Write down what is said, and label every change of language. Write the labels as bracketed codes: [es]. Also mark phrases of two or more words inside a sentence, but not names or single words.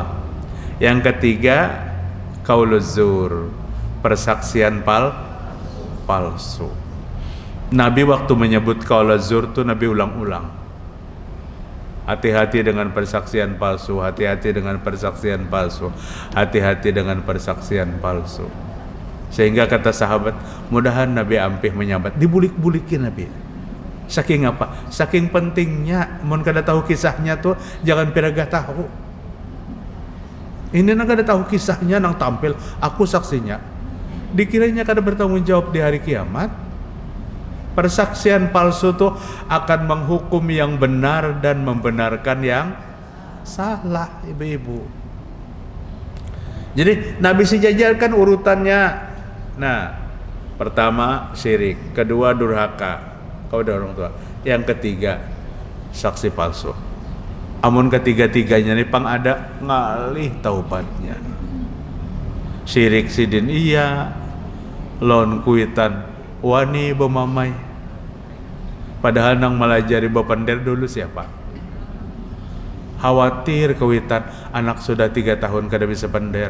[id] Yang ketiga, [ar] قول الزور, [id] persaksian palsu. Nabi waktu menyebut [ar] قول الزور [id] tuh Nabi ulang-ulang. Hati-hati dengan persaksian palsu, hati-hati dengan persaksian palsu, hati-hati dengan persaksian palsu. Sehingga kata sahabat, mudahan Nabi ampih menyambat, dibulik-bulikin Nabi. Saking apa? Saking pentingnya, mun kada tahu kisahnya tuh jangan piragah tahu. [bjn] Ini nang kada tahu kisahnya nang tampil, aku saksinya. [id] Dikiranya kada bertanggung jawab di hari kiamat. Persaksian palsu tuh akan menghukum yang benar dan membenarkan yang salah, ibu-ibu. Jadi Nabi sejajarkan urutannya. Nah, pertama syirik, kedua durhaka kepada orang tua, yang ketiga saksi palsu. [bjn] Amun ketiga-tiganya nih pang ada ngalih taubatnya. Syirik sidin iya, lon kuitan wani bemamai. [id] Padahal nang melajari bapender dulu siapa? Khawatir kewitan anak sudah 3 tahun kada bisa pender.